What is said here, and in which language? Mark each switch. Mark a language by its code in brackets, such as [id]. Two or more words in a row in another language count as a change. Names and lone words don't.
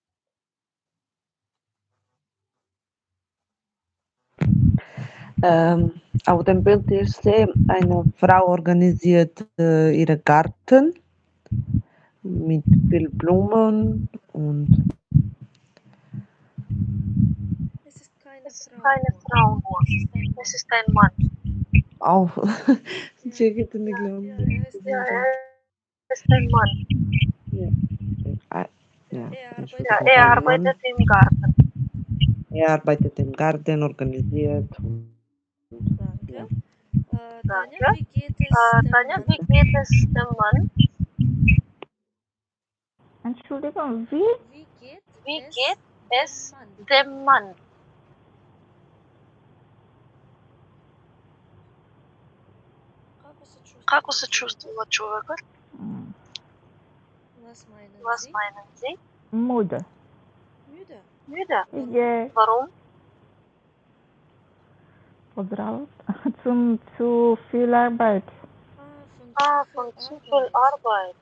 [de] Auf dem Bild ich sehe, eine Frau organisiert ihren Garten mit viel Blumen und Es ist keine Frau nur, es ist ein Mann. auch. [mk] Чекайте, не гледам. [de] Ja, er ist ein Mann. Ja, er arbeitet im Garten. Er arbeitet im Garten, organisiert. Danke. Ja. Tanja, wie geht es Tanja, wie geht es dem Mann? Entschuldigung, wie? Wie geht es dem Mann? [mk] Како се чувствува човекот? [de] Was meinen Was Sie? meinen Sie? Müde. Müde. Müde. Ich gehe Warum? zu viel Arbeit. Von zu viel Arbeit.